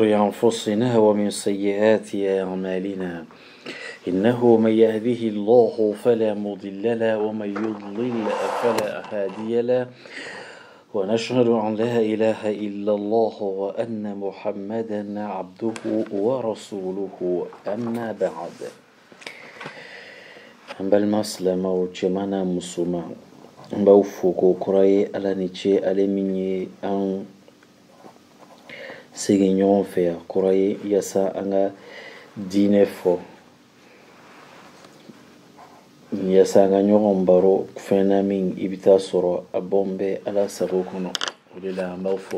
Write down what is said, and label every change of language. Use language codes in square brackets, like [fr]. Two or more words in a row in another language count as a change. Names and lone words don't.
[ar] أنفسنا ومن سيئات أعمالنا إنه من يهده الله فلا مضل له ومن يضلل فلا هادي له ونشهد أن لا إله إلا الله وأن محمدا عبده ورسوله أما بعد [bm] balma silamaw cɛmana musoma n b'aw fo ko kura ye ala ni ce ale min ye an segin ɲɔgɔn fɛ yan kura ye yasa an ka diinɛ fɔ yasa an ka ɲɔgɔn baro fɛn na min i bɛ taa sɔrɔ a bɔn bɛ ala sago kɔnɔ o de la an b'aw fɔ